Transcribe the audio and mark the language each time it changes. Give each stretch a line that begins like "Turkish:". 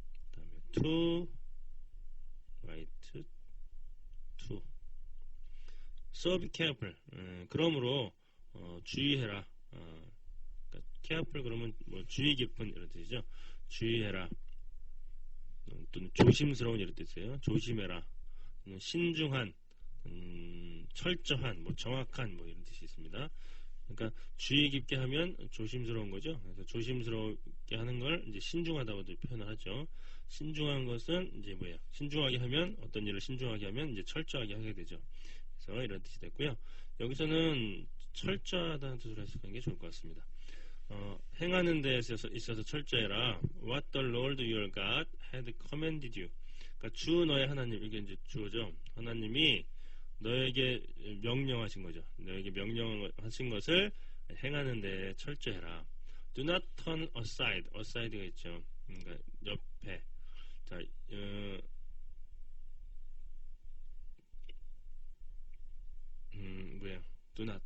Korean: 그다음에 to right to so be careful. 그러므로 주의해라. 그러니까 careful 그러면 뭐 주의 깊은 이런 뜻이죠. 주의해라. 또는 조심스러운 이런 뜻이에요. 조심해라. 신중한, 철저한, 뭐 정확한 뭐 이런 뜻이 있습니다. 그러니까 주의 깊게 하면 조심스러운 거죠. 그래서 조심스럽게 하는 걸 이제 신중하다고도 표현을 하죠. 신중한 것은 이제 뭐예요? 신중하게 하면 어떤 일을 신중하게 하면 이제 철저하게 하게 되죠. 그래서 이런 뜻이 됐고요. 여기서는 철저하다는 뜻으로 해석하는 게 좋을 것 같습니다. 행하는 데 있어서 철저해라.
English: What the Lord your God had commanded you.
Korean: 그러니까 주 너의 하나님, 이게 이제 주어죠. 하나님이 너에게 명령하신 거죠. 너에게 명령하신 것을 행하는 데 철저해라.
English: Do not turn aside. aside가 있죠. 그러니까 옆에.
Korean: 자, 뭐야? Do not.